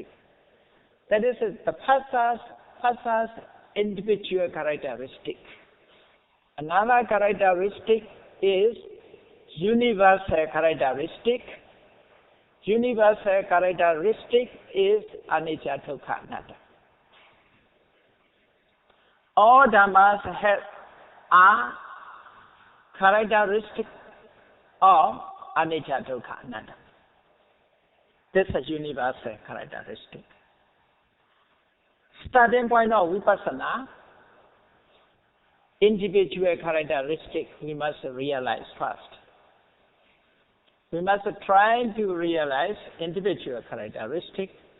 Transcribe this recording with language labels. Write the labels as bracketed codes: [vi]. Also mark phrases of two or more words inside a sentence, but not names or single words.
[en] That is the phassa's individual characteristic. Another characteristic is universal characteristic. Universal characteristic is [pi] anicca, dukkha, anatta. [en] All Dhammas are characteristic of [pi] anicca, dukkha, anatta. [en] This is universal characteristic. Starting point of vipassana, individual characteristic we must realize first. We must try to realize individual characteristic.